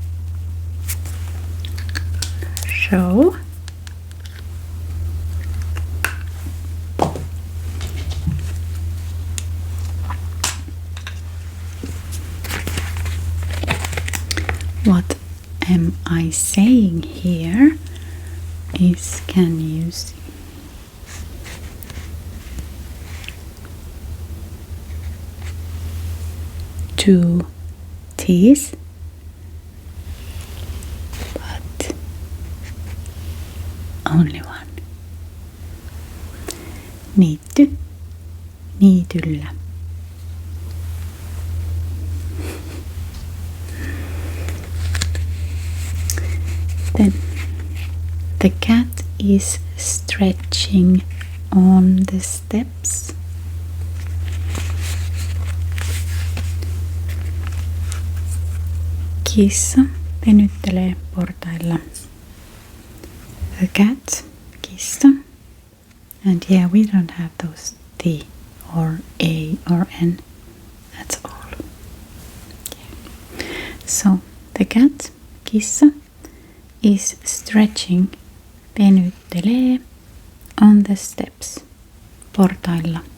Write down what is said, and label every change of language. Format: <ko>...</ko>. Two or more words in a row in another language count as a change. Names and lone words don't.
<en>So what am I saying here is, can you see? Two T's, but only one.</en> <fi>Niitty, niityllä.</fi> <en>Then the cat is stretching on the steps.</en> <fi>Kissa venyttelee portailla.</fi> <en>The cat, kissa. And we don't have those T or A or N. That's all. So the cat, kissa, is stretching, venyttelee, on the steps, portailla.</en>